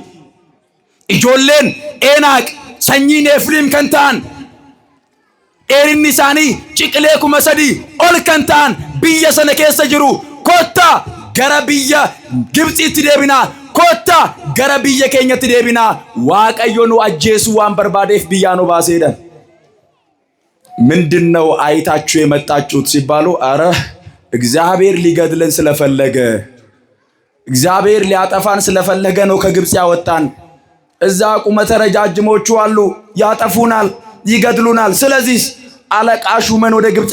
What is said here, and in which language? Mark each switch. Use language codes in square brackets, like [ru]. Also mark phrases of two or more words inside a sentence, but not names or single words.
[om] Ijoolleen Enaaq fi Nefiliim kanneen argine sana ciqilee kuma saddii ol kanneen biyya sana keessa jiru kottaa gara biyya Gibxitti deebinaa kottaa gara biyya keenyatti deebinaa Waaqayyo nu ajjeesuu waan barbaadeef biyya nu baasee። [am] ምንድነው አይታችሁ የመጣችሁት ሲባሉ፣ አረ እግዚአብሔር ሊገድለን ስለፈለገ፣ እግዚአብሔር ሊያጠፋን ስለፈለገ ነው ከግብፅ ያወጣን። እዛ ቁመተ ረጃጅሞቹ አሉ፣ ያጠፉናል፣ ይገድሉናል። ስለዚህ አለቃ ሹመን ወደ ግብፅ